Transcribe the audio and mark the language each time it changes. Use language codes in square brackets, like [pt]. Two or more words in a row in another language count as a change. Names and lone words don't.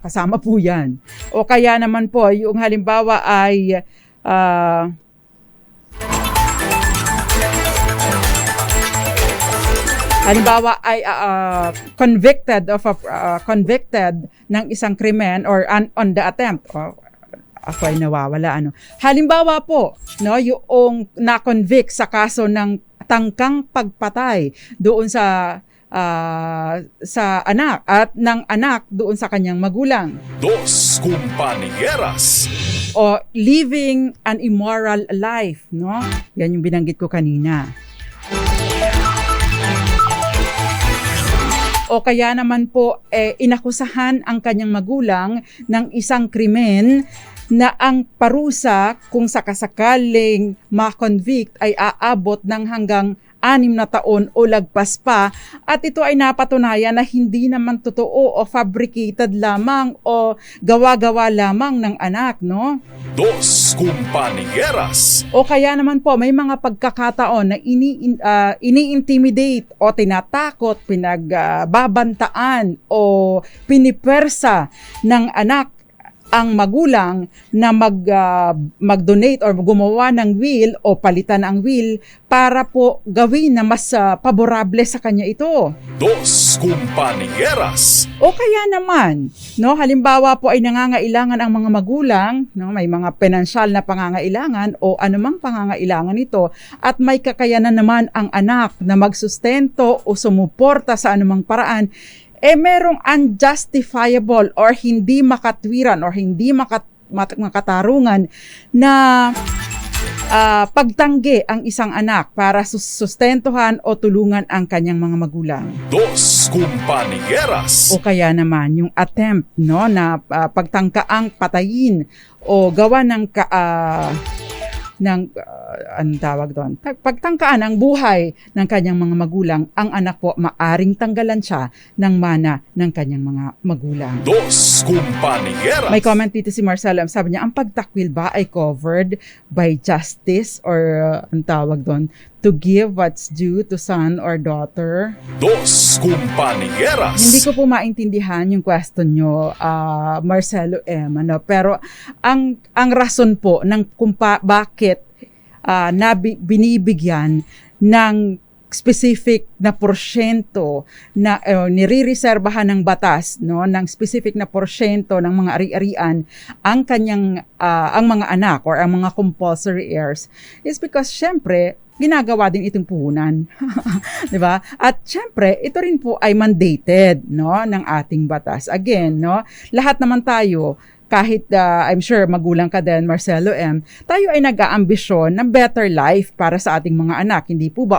[tl] Kasama po 'yan. O kaya naman po yung halimbawa ay convicted ng isang krimen or [en] on the attempt. [tl] Ako ay nawawala Halimbawa po, no, yung na-convict sa kaso ng tangkang pagpatay doon sa anak at ng anak doon sa kanyang magulang. [es] Dos Compañeras. [en] O living an immoral life, no? [tl] Yan yung binanggit ko kanina. O kaya naman po inakusahan ang kanyang magulang ng isang krimen na ang parusa kung sakasakaling ma-convict ay aabot ng hanggang 6 na taon o lagpas pa, at ito ay napatunayan na hindi naman totoo o fabricated lamang o gawa-gawa lamang ng anak, no? [es] Dos Compañeras. [tl] O kaya naman po may mga pagkakataon na ini-intimidate o tinatakot, pinagbabantaan o pinipersa ng anak ang magulang na mag-donate or gumawa ng will o palitan ang will para po gawin na mas paborable sa kanya ito. [es] Dos Compañeras. [tl] O kaya naman, no, halimbawa po ay nangangailangan ang mga magulang, no, may mga pinansyal na pangangailangan o anumang pangangailangan ito, at may kakayanan naman ang anak na magsustento o sumuporta sa anumang paraan, merong unjustifiable or hindi makatwiran or hindi makatarungan na pagtanggi ang isang anak para sustentuhan o tulungan ang kanyang mga magulang. [es] Dos Compañeras. [tl] O kaya naman yung attempt, no, na pagtangkaang patayin o gawa ng anong tawag doon? Pagtangkaan ang buhay ng kanyang mga magulang, ang anak po maaring tanggalan siya ng mana ng kanyang mga magulang. [es] Dos Compañeras. [tl] May comment dito si Marcelo, sabi niya, ang pagtakwil ba ay [en] covered by justice [tl] or ang tawag doon, [en] to give what's due to son or daughter? [es] Dos Compañeras. [tl] Hindi ko po maintindihan yung question nyo, Marcelo M. Pero ang rason po ng bakit binibigyan ng specific na porsyento na nire-reserbahan ng batas, no, ng specific na porsyento ng mga ari-arian ang mga anak or ang mga [en] compulsory heirs [tl] is because syempre ginagawa din itong puhunan. 'Di ba? At syempre, ito rin po ay mandated, no, ng ating batas. Again, no, lahat naman tayo, kahit [en] I'm sure [tl] magulang ka din, Marcelo M., tayo ay nag-aambisyon ng [en] better life [tl] para sa ating mga anak, hindi po ba?